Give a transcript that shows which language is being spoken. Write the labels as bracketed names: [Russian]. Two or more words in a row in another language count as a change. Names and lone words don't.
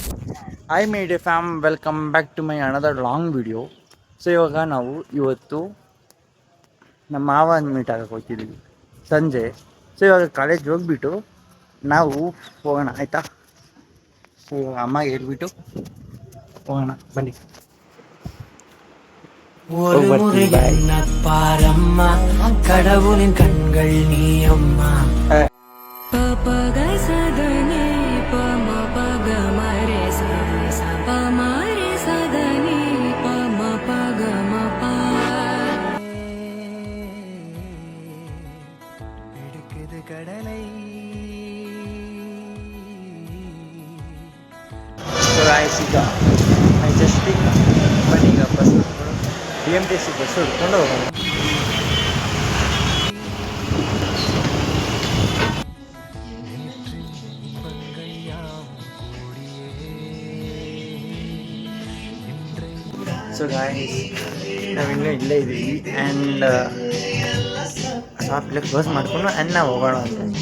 [English] I made a fam welcome back to my another long video. [Kannada] ಸೊ ಇವಾಗ ನಾವು ಇವತ್ತು ನಮ್ಮ ಮಾವನ ಮೀಟ್ ಆಗಕ್ಕೆ ಹೋಗ್ತಿದ್ದೀವಿ ಸಂಜೆ. ಸೊ ಇವಾಗ ಕಾಲೇಜ್ ಹೋಗ್ಬಿಟ್ಟು ನಾವು ಹೋಗೋಣ ಆಯಿತಾ. ಸೊ ಇವಾಗ ಅಮ್ಮ ಹೇಳ್ಬಿಟ್ಟು ಹೋಗೋಣ ಬನ್ನಿ. [Tamil] ஒரு முறை என்ன பாரம்மா கடவுளின் கண்கள் நீ அம்மா. பகசதனி பம பக மரே ச பமரே சதனி பம பக மப பிடிக்குது கடலை. [English] so guys [Kannada] ಈಗ ಮೆಜೆಸ್ಟಿಕ್ ಬನ್ನಿ ಈಗ ಬಸ್ BMTC ಬಸ್ ಹುಡ್ಕೊಂಡು ಹೋಗೋಣ. [English] so guys [Kannada] ನಾವಿನ್ನೂ ಇಲ್ಲೇ ಇದ್ದೀವಿ [English] and shop close [Kannada] ಮಾಡಿಕೊಂಡು ಆ್ಯಂಡ್ ನಾವು ಹೋಗೋಣ ಅಂತ.